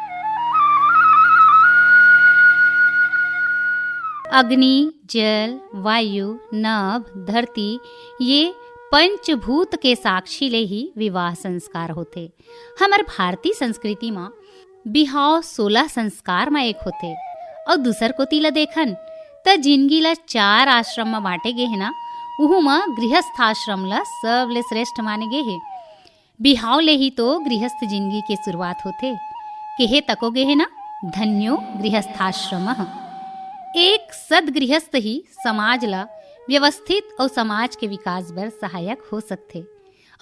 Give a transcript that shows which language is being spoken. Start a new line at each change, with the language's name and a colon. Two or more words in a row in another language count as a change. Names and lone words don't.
Chhattisgarhi: अग्नि, जल, वायु, नभ, धरती, ये पंचभूत के साक्षी ले ही विवाह संस्कार होते। हमार भारतीय संस्कृति में बिहाव 16 संस्कार में एक होते। और दूसर को तिला देखन त जिंदगी ला 4 आश्रम में बांटे गे है ना, उहू में गृहस्थ आश्रम ला सबले श्रेष्ठ माने गे है। बिहाव ले ही तो गृहस्थ जिंदगी के शुरुआत होते। केहे तको गे है ना,
Sanskrit: धन्यो गृहस्थाश्रम।
Chhattisgarhi: एक सद गृहस्थ ही समाज ला व्यवस्थित और समाज के विकास बर सहायक हो सकते।